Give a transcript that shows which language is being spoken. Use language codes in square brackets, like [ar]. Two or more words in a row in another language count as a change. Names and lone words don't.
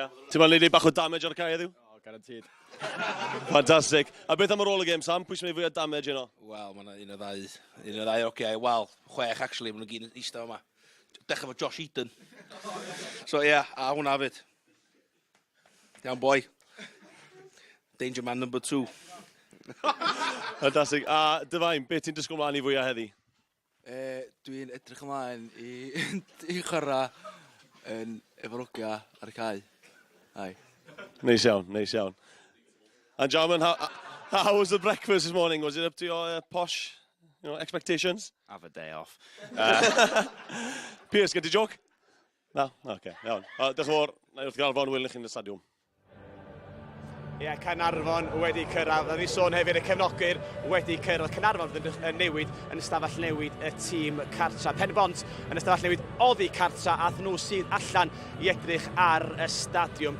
[cy] Ti'n ma'n neud bach o damage ar y cae heddiw? O, garantid. Fantastic. A beth am ar ôl y gêm, Sam? Pwy sy'n neud fwy o damage yno? Wel, mae'n un o ddau. Un o ddau, oce. Wel, 6 actually, maen nhw gyd eistedd yma. Dechrau fo Josh Eaton. So, ie, a hwnna fyd. Iawn, boi. [en] Danger man number 2. [cy] Fantastic. A Dyfain, beth ti'n disgwyl mlaen i fwy o heddi? Dwi'n edrych ymlaen i chwarae efo rwgia ar y cae. Ai. Neis iawn, neis iawn. [en] And gentlemen, how was the breakfast this morning? Was it up to your posh expectations? Have a day off. Piers, get a joke? No? [cy] OK, iawn. Diolch yn fawr, na i wrth gael fo'n wyl i chi'n y stadiwm. Ie, Caernarfon wedi cyrraedd. Ni sôn hefyd y cefnogwyr wedi cyrraedd. Caernarfon yn newid yn ystafell newid y tîm cartra. Penbont yn ystafell newid oddi cartra a nhw sydd allan i edrych ar y stadiwm.